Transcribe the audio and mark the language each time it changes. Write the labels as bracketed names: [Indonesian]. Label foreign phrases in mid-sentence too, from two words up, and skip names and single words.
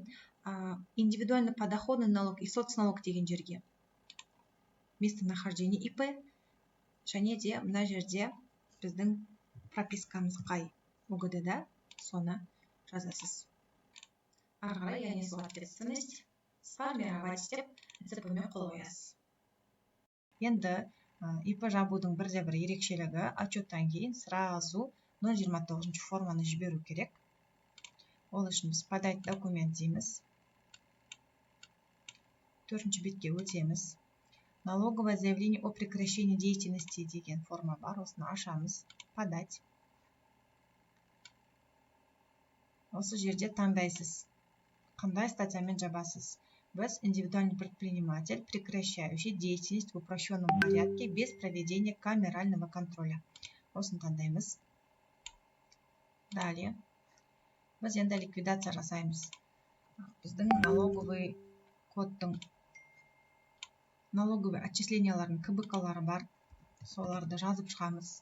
[Russian] Индивидуальный подоходный налог и соцналог [Kazakh] деген жерге [Russian] местонахождение ИП [Kazakh] және де мына жерде біздің пропискамыз қай УГД-да, соны жазасыз. Ары қарай [Russian] я несу ответственность сформировать [Kazakh] деп ЦП-ме қол қоясыз. Енді ИП жабудың бірде бір ерекшелігі, отчеттан кейін сразу 029 форманы жіберу керек. Ол үшін біз [Russian] подать документ [Kazakh] дейміз. Төртінші бетке өтеміз. [Russian] Налоговое заявление о прекращении деятельности [Kazakh] деген форма бар. Осыны ашамыз. Подать. Осы жерде таңдайсыз. Қандай статьямен жабасыз? [Russian] Біз индивидуальный предприниматель, прекращающий деятельность в упрощенном порядке без проведения камерального контроля. [Kazakh] Осыны таңдаймыз. Далее. Біз енді ликвидация жасаймыз. Біздің налоговый кодтың налоговый отчислениялардың КБК-лары бар. Соларды жазып шығамыз.